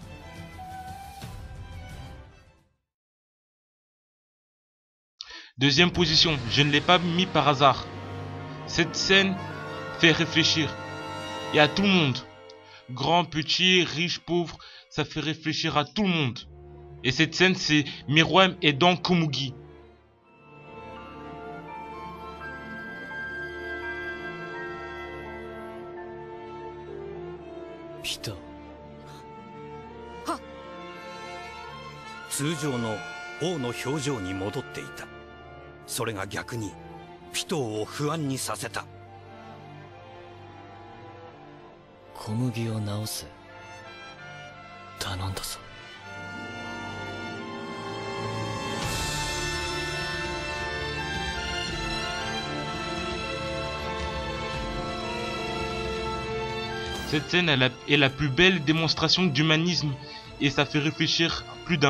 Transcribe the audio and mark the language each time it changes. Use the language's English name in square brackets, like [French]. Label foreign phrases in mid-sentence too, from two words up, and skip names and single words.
[French] Deuxième position, je ne l'ai pas mis par hasard. Cette scène fait réfléchir. Et à tout le monde. Grand, petit, riche, pauvre, ça fait réfléchir à tout le monde. Et cette scène c'est Meruem aidant Komugi. Pito. [Japanese] 通常の王の表情に戻っていた。それが逆にピトーを不安にさせた。小麦を直せ。頼んだぞ。 [French] Cette scène est la plus belle démonstration d'humanisme et ça fait réfléchir plus d'un.